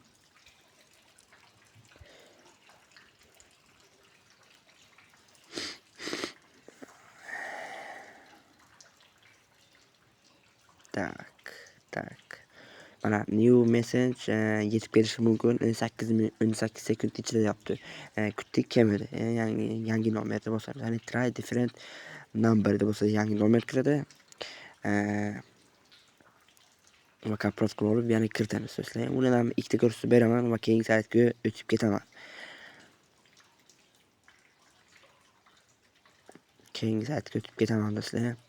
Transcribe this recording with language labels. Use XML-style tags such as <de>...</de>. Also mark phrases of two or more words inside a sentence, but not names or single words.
<uz>Tak. Mana</uz> <en>new message</en> <uz>yetib kelishi mumkin 18 sekund ichida yapti. Kutdik kelmadi. Yangi nomerda bo'lsa, ya'ni</uz> <en>try different number</en> <uz>deb bo'lsa yangi nomer kiradi. Va kopirovat qilib olib, yana kiritamiz do'stlar. Uni ham ikkita ko'rsatib beraman va keyingi saytga o'tib ketaman. Do'stlar.</uz>